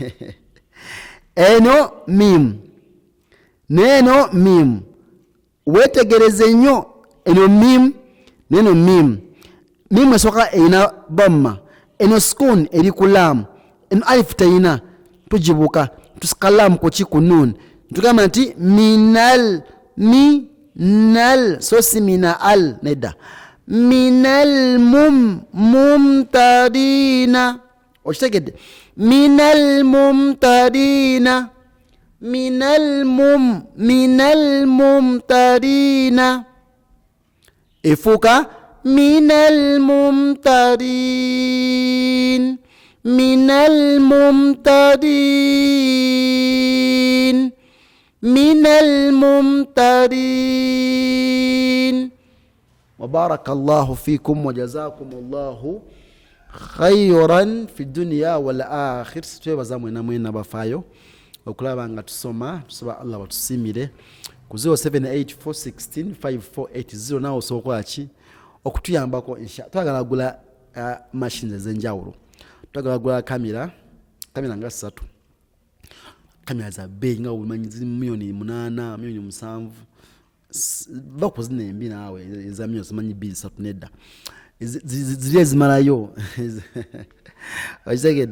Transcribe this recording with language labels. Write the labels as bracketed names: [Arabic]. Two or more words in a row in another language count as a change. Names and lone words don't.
[Ganda] eno mim neno mim wetegereze nnyo eno mim neno mim esoka ina dhamma eno sukun eri ku lam eno alif tayina tujibuka tusikalamu ku ki ku nun tugamba nti minal nal sosi mina al neda minal mumtarina okitegedde [Arabic] من الممترين من الممترين [Ganda] efuuka [Arabic] من الممترين من الممترين من الممترين. وبارك الله فيكم وجزاكم الله خيرا في الدنيا والآخر. [Ganda] twebaza mwena mwena bafaayo okulaba nga tusoma Allah batusimire ku 0784165480 nawe osobola ki okutuyambako twagala gula machines ez'enjawulo, twagala gula kamera nga 3, kamera za bei nga umanyi ziri milioni 8 milioni 7 bakuzina embi naawe eza milioni zimanyi 2 nedda ziri ezimalayo okitegedde.